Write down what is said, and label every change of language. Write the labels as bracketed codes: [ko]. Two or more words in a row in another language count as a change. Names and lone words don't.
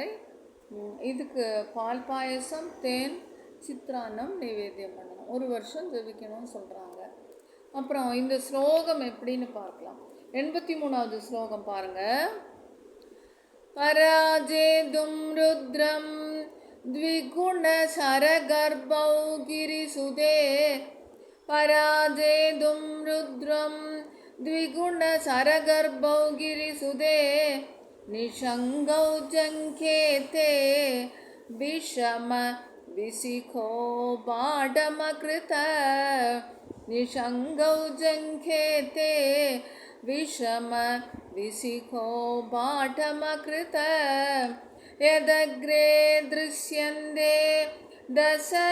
[ta] இதுக்கு பால் பாயசம் தேன் சித்ரான்னம் நைவேத்தியம் பண்ணணும், 1 வருஷம் ஜபிக்கணும்னு சொல்கிறாங்க. அப்புறம் இந்த ஸ்லோகம் எப்படின்னு பார்க்கலாம். 83வது ஸ்லோகம் பாருங்கள். [sa] पराजेतुं रुद्रं द्विगुण सरगर्भौ गिरिसुते पराजेदुं रुद्रं द्विगुण सरगर्भौ गिरिसुते निषङ्गौ जङ्खेते विषम विशिखो बाडमकृत निषङ्गौ जङ्खेते विषम विशिखो बाडमकृत यदग्रे दृश्यन्ते दश